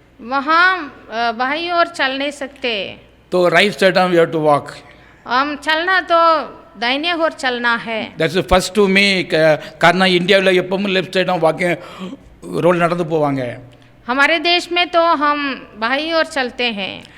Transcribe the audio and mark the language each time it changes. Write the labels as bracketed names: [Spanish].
[Hindi] वहाँ बाईं ओर चल नहीं सकते, [English] तो right side we have to walk. [Hindi] हम चलना तो दाहिने ओर चलना है। [English] That's first to me. [Tamil] காரணம் இந்தியாவில் எப்பவும் லெஃப்ட் சைடும் வாக்கிங் ரோல் நடந்து போவாங்க. [Hindi] हमारे देश में तो हम बाईं ओर चलते हैं।